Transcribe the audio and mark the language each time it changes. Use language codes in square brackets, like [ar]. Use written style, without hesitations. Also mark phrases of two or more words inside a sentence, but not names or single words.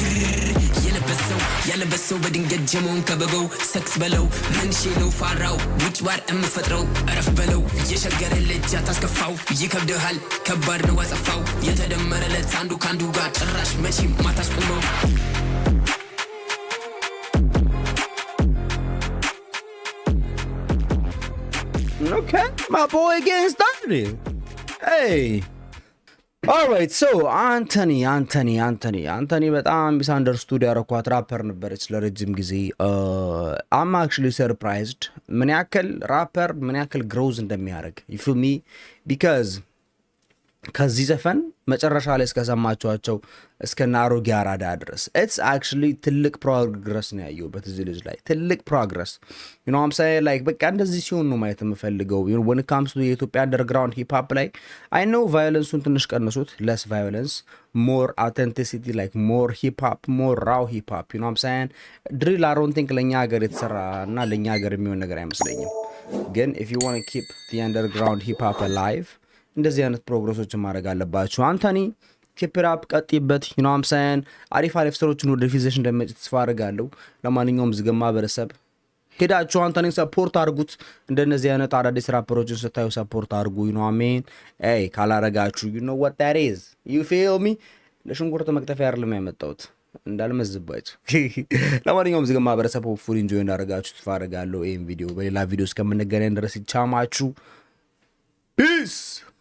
[am] ያለበሰው በድንገት ጀመውን ከበበው ሰክስ በለው መንሼ ነው ፋራው ውጭ ባር እምፈጥረው እረፍ በለው የሸገር ልጅ አታስከፋው ይከብድሃል ከባድ ነው አጸፋው የተደመረለት አንዱ ካንዱ ጋር ጭራሽ መቼም ማታስቆመው [en] Okay, my boy getting started. [am] Hey. Alright, so Anthony በጣም ሚስአንደርስቱድ ያረኳት ራፐር ነበረች ለረጅም ጊዜ [en] I'm actually surprised [am] ምን ያክል ራፐር ምን ያክል ግሮዝ እንደሚያደርግ [en] you feel me [am] because ከዚህ ዘፈን መጨረሻ ላይ እስከሰማችኋቸው እስከና አሮጌ አራዳ ድረስ [en] it's actually [am] ትልቅ ፕሮግረስ ነው ያየሁበት እዚህ ልጅ ላይ ትልቅ ፕሮግረስ you [en] know what I'm saying like [am] በቃ እንደዚህ ሲሆን ነው ማየት የምፈልገው [en] when it comes to የኢትዮጵያ underground hip hop ላይ I know violence-ን [am] ትንሽ ቀንሱት [en] less violence more authenticity like more hip hop more raw hip hop you know what I'm saying drill I don't think [am] ለኛ ሀገር የተሰራ እና ለኛ ሀገር የሚሆን ነገር አይመስለኝም ግን [en] if you want to keep the underground hip hop alive [am] እንደዚህ አይነት ፕሮግረሶችን ማድረግ አለባችሁ [en] አንቶኒ keep it up ቀጥይበት you know what I'm saying [am] አሪፍ ስራዎችን ወደ ፊዚሽን እንደመጭ ተስፋ አደርጋለሁ ለማንኛውም ዝገማ ማህበረሰብ ሄዳችሁ አንቶኒን ሰፖርት አድርጉት እንደነዚህ አይነት አዳዲስ ራፐሮችን ስታዩ ሰፖርት አድርጉ [en] you know what I mean hey [am] ካላረጋችሁ [en] you know what that is you feel me [am] ለሽንኩርት መክተፊያ አይደለም ያመጣሁት እንዳልመዝባችሁ ለማንኛውም ዝገማ ማህበረሰብ [en] full enjoy [am] እንዳደረጋችሁ ተስፋ አደርጋለሁ ይሄን ቪዲዮ በሌላ ቪዲዮ እስከምንገናኝ ድረስ ይቻማችሁ peace